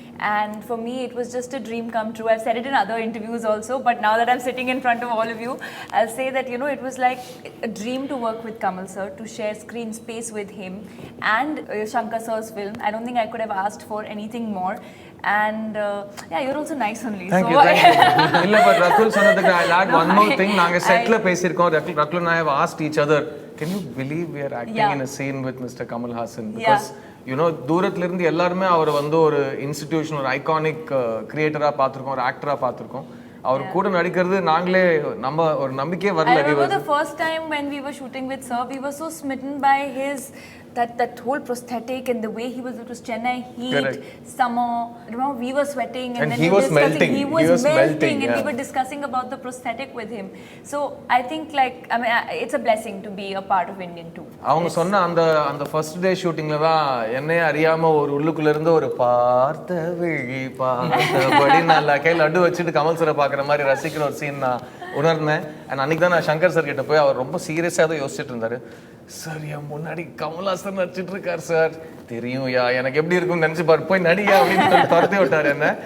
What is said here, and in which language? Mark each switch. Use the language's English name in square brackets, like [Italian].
[English] And for me, it was just a dream come true. I've said it in other interviews also, but now that I'm sitting in front of all of you, I'll say that, it was like a dream to work with Kamal sir, to share screen space with him and Shankar sir's film. I don't think I could have asked for anything more. And you're also nice only. Thank you. [Tamil] இல்ல, [English] but Rakul [Tamil] சொன்னதுக்கு [English] I'll add one more thing. [Tamil] நாங்க செட்ல பேசியிருக்கோம். [English] Rakul and I have asked each other, can you believe we are acting in a scene with Mr. Kamalhaasan? [Tamil] Because தூரத்துல இருந்து எல்லாருமே அவர் வந்து ஒரு இன்ஸ்டிடியூஷன், ஒரு ஐகானிக் கிரியேட்டரா பார்த்திருக்கோம், ஒரு ஆக்டரா பார்த்திருக்கோம். அவர் கூட நடிக்கிறது நாங்களே நம்ம ஒரு நம்பிக்கையே வரல. [English] I remember the first time when we were shooting with sir, we were so smitten by his that whole prosthetic and the way he was, it was Chennai heat. Correct. Summer, remember we were sweating and then he was melting. He was melting and we were discussing about the prosthetic with him. So I think it's a blessing to be a part of Indian 2. [Tamil] அவங்க சொன்ன அந்த first day ஷூட்டிங்ல தான் என்னையே அறியாம ஒரு உள்ளுக்குள்ள இருந்து ஒரு பார்த்த விழி பார்த்தபடி நான் கையில் லட்டு வச்சுட்டு கமல் சரை பார்க்குற மாதிரி ரசிக்கிற ஒரு சீன் நான் உணர்ந்தேன். அண்ட் அன்னைக்கு தான் நான் சங்கர் சார் கிட்ட போய் அவர் ரொம்ப சீரியஸாக தான் யோசிச்சுட்டு இருந்தாரு. சார், என் முன்னாடி கமல்ஹாசன் நடிச்சிட்டு இருக்கார் சார், தெரியும் எனக்கு எப்படி இருக்கும்னு நினைச்சு பாரு, போய் நடிகா அப்படின்னு துரத்தி விட்டார் என்ன.